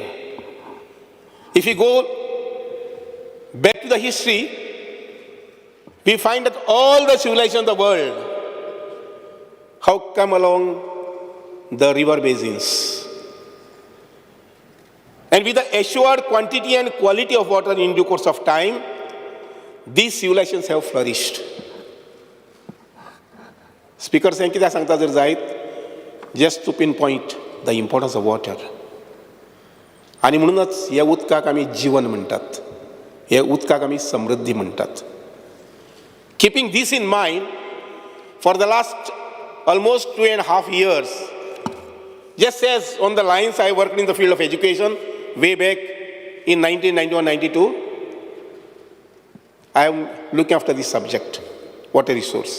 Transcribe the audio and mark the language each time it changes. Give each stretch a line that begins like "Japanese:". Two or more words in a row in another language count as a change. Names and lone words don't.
English: If we go back to the history, we find that all the civilizations of the world have come along the river basins. And with the assured quantity and quality of water in due course of time, these civilizations have flourished. Speaker saying
Konkani: कित्याक सांगता जर जायत,
English: just to pinpoint the importance of water.
Konkani: आणि म्हणूनच ह्या उदकाक आमी जीवन म्हणटात, ह्या उदकाक आमी समृद्धी म्हणटात.
English: Keeping this in mind, for the last almost 2.5 years, just as on the lines I worked in the field of education way back in 1991-92, I am looking after this subject, water resource.